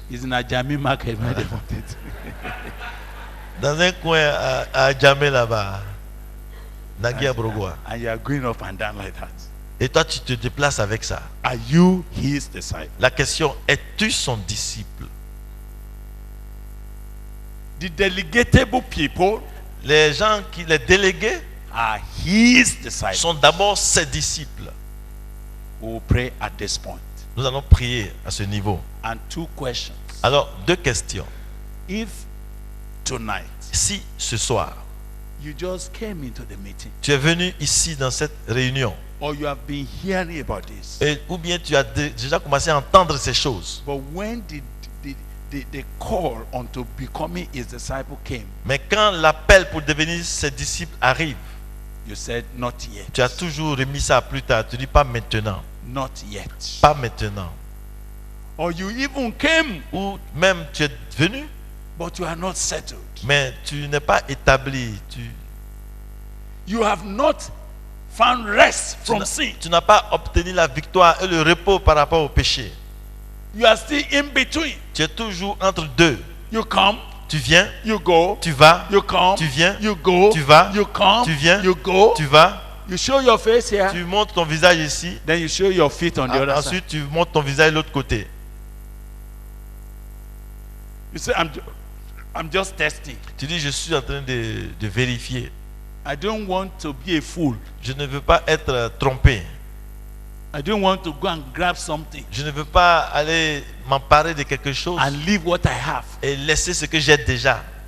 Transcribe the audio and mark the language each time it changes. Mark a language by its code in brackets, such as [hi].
[en] It's in a Jami market where they bought it. [fr] Dans un coin à Djamé là-bas. Nagui à Brogoua. [en] And you are going up and down like that. [fr] Et toi tu te déplaces avec ça. [en] Are you his disciple? [fr] La question, es-tu son disciple? [en] The delegatable people [fr] Les délégués [en] are his disciples. [fr] sont d'abord ses disciples. [en] We will pray at this point. [fr] Nous allons prier à ce niveau. [en] And two questions. [fr] Alors, deux questions. [en] If tonight [fr] Si ce soir, [en] you just came into the meeting, [fr] tu es venu ici dans cette réunion, [en] or you have been hearing about this, [fr] ou bien tu as déjà commencé à entendre ces choses, [en] but when the call onto becoming his disciple came, [fr] mais quand l'appel pour devenir ses disciples arrive, [en] you said, not yet. [fr] tu as toujours remis ça à plus tard. Tu dis pas maintenant, [en] Not yet. [fr] pas maintenant. [en] Or you even came, [fr] Ou même tu es venu, [en] but you are not settled. [fr] mais tu n'es pas établi. [en] You have not found rest from sin. [fr] Tu n'as pas obtenu la victoire et le repos par rapport au péché. [en] You are still in between. [fr] Tu es toujours entre deux. [en] You come, [fr] Tu viens, [en] you go, [fr] tu vas, [en] you come, [fr] tu viens, [en] you go, [fr] tu vas, [en] you come, [fr] tu viens, [en] you go, [fr] tu vas, [en] you show your face here, [fr] tu montes ton visage ici, [en] then you show your feet on the other side. [fr] ensuite tu montes ton visage de l'autre côté. [en] You say, I'm just testing. [fr] Tu dis, je suis en train de vérifier. [en] I don't want to be a fool. [fr] Je ne veux pas être trompé. [en] I don't want to go and grab something [fr] Je ne veux pas aller m'emparer de quelque chose [en] and leave what I have. [fr] et laisser ce que j'ai déjà.